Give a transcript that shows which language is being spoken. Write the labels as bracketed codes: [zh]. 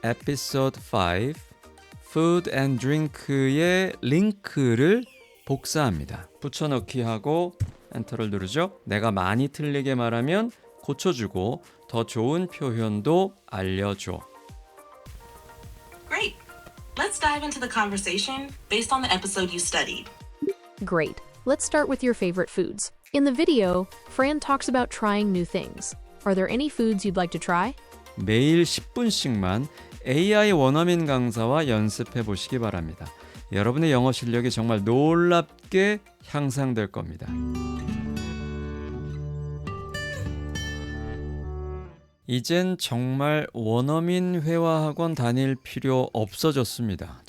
[ko] 에피소드 5 Food and Drink의 링크를 복사합니다. 붙여넣기 하고 엔터를 누르죠. 내가 많이 틀리게 말하면 고쳐주고 더 좋은 표현도 알려줘. [en] Great. Let's dive into the conversation based on the episode you studied. Great. Let's start with your favorite foods. In the video, Fran talks about trying new things. Are there any foods you'd like to try? [ko] 매일 10분씩만 AI 원어민 강사와 연습해 보시기 바랍니다. 여러분의 영어 실력이 정말 놀랍게 향상될 겁니다. 이젠 정말 원어민 회화학원 다닐 필요 없어졌습니다.